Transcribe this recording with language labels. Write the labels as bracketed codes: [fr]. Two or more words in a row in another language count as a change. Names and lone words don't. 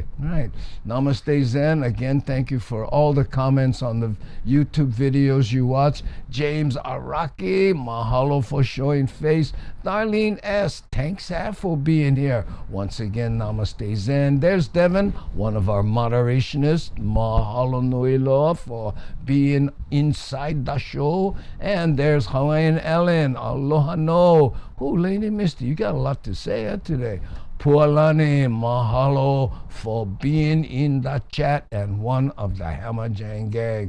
[en] All right. Namaste Zen. Again, thank you for all the comments on the YouTube videos you watch. James Araki, mahalo for showing face. Darlene S., thanks for being here. Once again, Namaste Zen. There's Devin, one of our moderationists. [haw] Mahalo nui loa [en] for being inside the show. And there's Hawaiian Ellen. [haw] Aloha no. [en] Oh, Lady Misty, you got a lot to say today. Pualani, mahalo for being in the chat and one of the Hamajang gang.